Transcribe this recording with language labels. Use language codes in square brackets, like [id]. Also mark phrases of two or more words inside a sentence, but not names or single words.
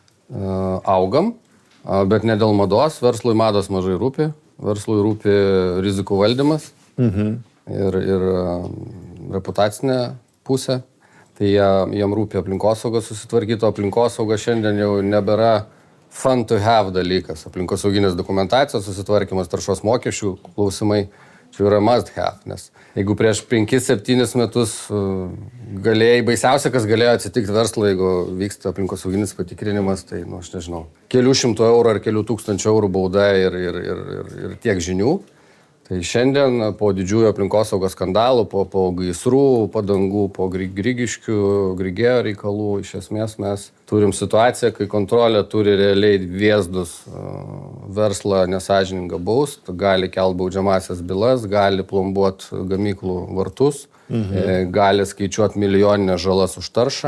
[lt] Augam, bet ne dėl mados, verslui mados mažai rūpi. Verslui rūpi rizikų valdymas ir reputacinė pusė. Tai jam rūpi aplinkosauga susitvarkyti, o aplinkosauga šiandien jau nebėra [en] fun to have [lt] dalykas. Aplinkosauginės dokumentacijos susitvarkymas, taršos mokesčių klausimai, čia yra [en] must have. [lt] Nes jeigu prieš 5-7 metus galėjai, baisiausia, kas galėjo atsitikti verslo, jeigu vyksta aplinkosauginis patikrinimas, tai, aš nežinau, kelių šimtų eurų ar kelių tūkstančių eurų bauda ir tiek žinių. Tai šiandien po didžiųjų aplinkosaugos skandalų, po gaisrų, padangų, po Grigiškių, Grigėjo reikalų, iš esmės mes turim situaciją, kai kontrolė turi realiai vėzdus verslą nesąžiningą baust, gali kelt baudžiamasias bylas, gali plombuoti gamyklų vartus, gali skaičiuoti milijoninę žalas už taršą.